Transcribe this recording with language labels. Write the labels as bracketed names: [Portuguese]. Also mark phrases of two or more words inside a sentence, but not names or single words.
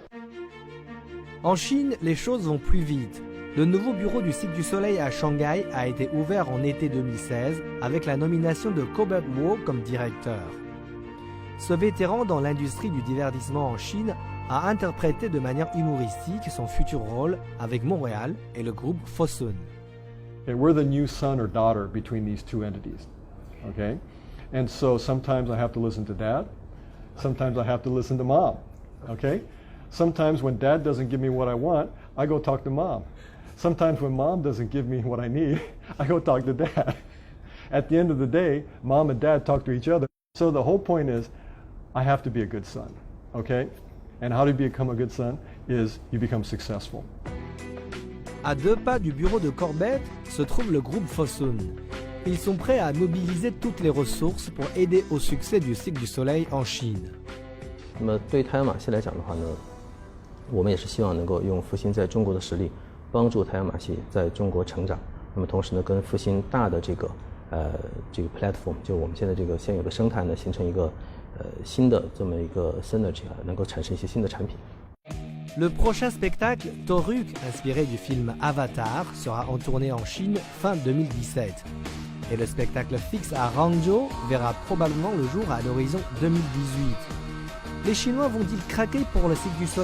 [French] En Chine, les choses vont plus vite. Le nouveau bureau du Cirque du Soleil à Shanghai a été ouvert en été 2016 avec la nomination de Colbert Wu comme directeur. Ce vétéran dans l'industrie du divertissement en Chine a interprété de manière humoristique son futur rôle avec Montréal et le groupe Fosun. [English] Okay, we're the new son or daughter between these two entities, okay? And so sometimes I have to listen to Dad, sometimes I have to listen to Mom, okay? Sometimes when Dad doesn't give me what I want, I go talk to Mom. Sometimes when Mom doesn't give me what I need, I go talk to Dad. At the end of the day, Mom and Dad talk to each other. So the whole point is, I have to be a good son, okay? And how to become a good son is you become successful. [French] À 2 pas du bureau de Corbett se trouve le groupe Fosun. Ils sont prêts à mobiliser toutes les ressources pour aider au succès du Cirque du Soleil en Chine. [Chinese] 那么对台湾马戏来讲的话呢，我们也是希望能够用复兴在中国的实力，帮助台湾马戏在中国成长。那么同时呢，跟复兴大的这个 platform， 就我们现在这个现有的生态呢，形成一个新的这么一个 synergy， 能够产生一些新的产品。 [French] Le prochain spectacle, Toruk, inspiré du film Avatar, sera en tournée en Chine fin 2017. Et le spectacle fixe à Hangzhou verra probablement le jour à l'horizon 2018. Les Chinois vont-ils craquer pour le Cirque du Soleil?